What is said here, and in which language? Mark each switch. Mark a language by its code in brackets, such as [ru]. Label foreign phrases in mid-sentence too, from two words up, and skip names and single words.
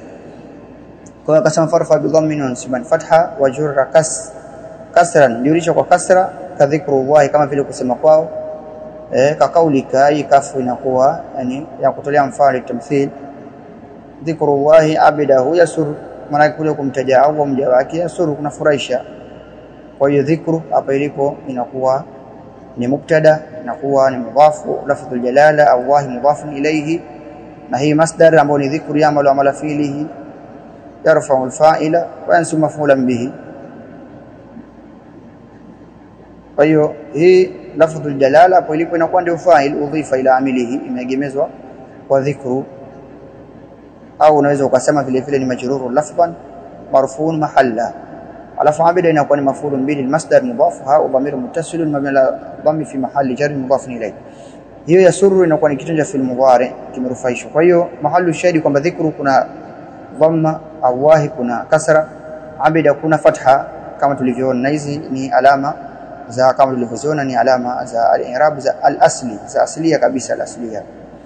[sw] Kwa hiyo akasema [ar] فارفع بضم وانصبن فتحا وجر كسرا, [sw] jurisha kwa kasra, [ar] كذكر الله, [sw] kama vile kusema kwao, [ar] كقولك, [sw] hii kafu inakuwa yani ya kutolea mfano tamthil, [ar] ذكر الله عبده يسر, [sw] maana kule kumtaja au mja wake yasur kunafurahisha. Kwa hiyo dhikru hapa ilipo inakuwa ni mubtada, inakuwa ni mudhafu, [ar] لفظ الجلالة [sw] Allah [ar] مضاف إليه, [sw] na hii masdar ambayo ni dhikru [ar] يعمل عمل فعله يرفع الفاعل وينصب مفعولا به. [sw] Kwa hiyo hii [ar] لفظ الجلالة [sw] hapo ilipo inakuwa ndio fa'il [ar] أضيف إلى عامله, [sw] imeegemezwa kwa dhikru, au unaweza ukasema vile vile ni [ar] مجرور لفظا مرفوع محلا, [sw] alafu abida inakuwa ni [ar] مفعول به, المصدر مضافها والضمير متصل مبني على الضم في محل جر مضاف إليه. [sw] Hiyo yasuru inakuwa ni kitendo cha [ar] فعل مضارع [sw] kimerufaishwa. Kwa hiyo [ar] محل الشاهد [sw] kwamba dhikru kuna dhamma, Allah kuna kasra, abida kuna fatha, kama tulivyoona. Na hizi ni alama za, kama tulivyoziona, ni alama za al-i'rab za al-asli, za asliya kabisa, al-asliya.